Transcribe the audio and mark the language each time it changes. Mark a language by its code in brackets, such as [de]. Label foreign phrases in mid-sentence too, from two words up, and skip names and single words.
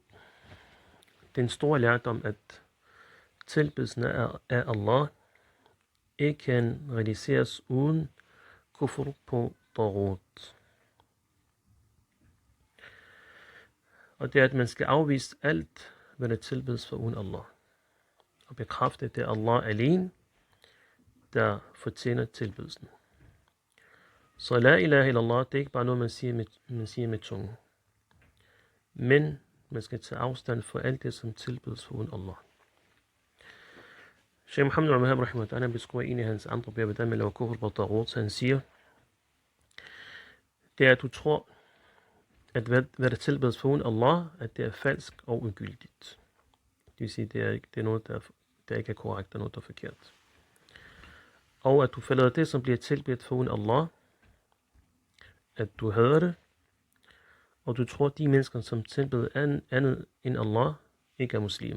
[da] Den store lærdom, at tilbedelsen af Allah ikke kan realiseres uden kufr på taghut. Og det er, at man skal afvise alt, hvad der tilbedes for uden Allah. Og bekræfte, at det er Allah alene, der fortjener tilbedelsen. Så [ar] لا إله إلا الله, [da] det er ikke bare noget, man siger med tungen. Men man skal tage afstand for alt det, som tilbedes for uden Allah. Sheikh Muhammad al-Wahhab rahimahullah, han beskriver en af hans andre bøger, hvordan man laver kufr på taghut, så han siger, det er, at du tror, at hvad der tilbedes for uden Allah, at det er falsk og ugyldigt. Det vil sige, det er noget, der ikke er korrekt, og noget, der er forkert. Og at du forlader det, som bliver tilbedt for uden Allah, at du hader det, og du tror, at de mennesker, som tilbeder andet end Allah, ikke er muslimer.